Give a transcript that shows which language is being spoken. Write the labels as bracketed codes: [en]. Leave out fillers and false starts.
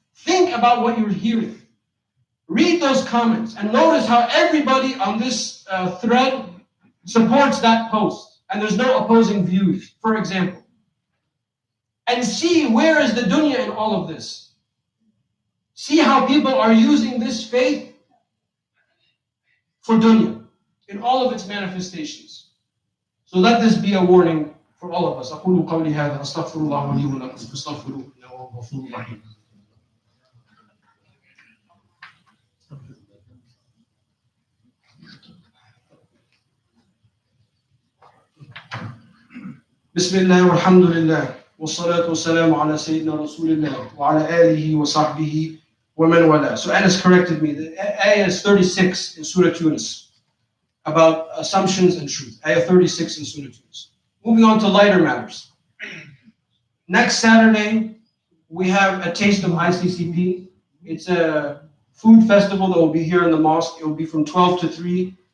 [en] Think about what you're hearing. Read those comments and notice how everybody on this thread supports that post, and there's no opposing views, for example. And see, where is the dunya in all of this? See how people are using this faith for dunya in all of its manifestations. So let this be a warning for all of us. [ar] أقول قولي هذا أستغفر الله لي ولكم فاستغفروه إنه هو الغفور الرحيم. بسم الله والحمد لله والصلاة والسلام على سيدنا رسول الله وعلى آله وصحبه ومن والاه. [en] So Anas corrected me. The ayah is 36 in Surah Yunus about assumptions and truth. Ayah 36 in Surah Yunus. Moving on to lighter matters. Next Saturday, we have a taste of ICCP. It's a food festival that will be here in the mosque. It will be from 12 to 3.